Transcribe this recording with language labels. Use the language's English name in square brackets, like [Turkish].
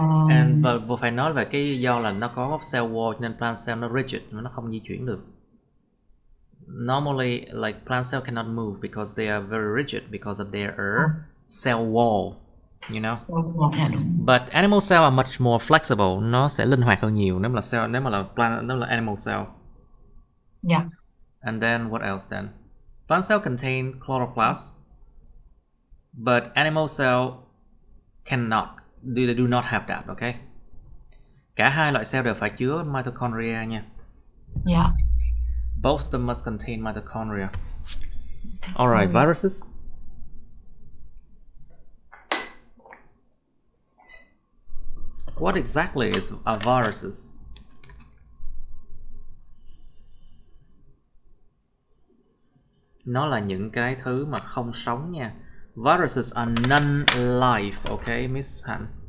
[Vietnamese] And và phải nói về cái do là nó có cell wall nên plant cell nó rigid, nó không di chuyển được. [English] Normally, like plant cell cannot move because they are very rigid because of their cell wall, you know. But animal cell are much more flexible, [Vietnamese] nó sẽ linh hoạt hơn nhiều nếu mà là animal cell. [English] Yeah. And then what else then? Plant cell contain chloroplast, but animal cell cannot. They do not have that, okay? [Vietnamese] Cả hai loại cell đều phải chứa mitochondria nha. [English] Yeah. Both of them must contain mitochondria. Alright, viruses. What exactly are viruses? [Vietnamese] Nó là những cái thứ mà không sống nha. [English] Viruses are non-life, okay, Miss Han?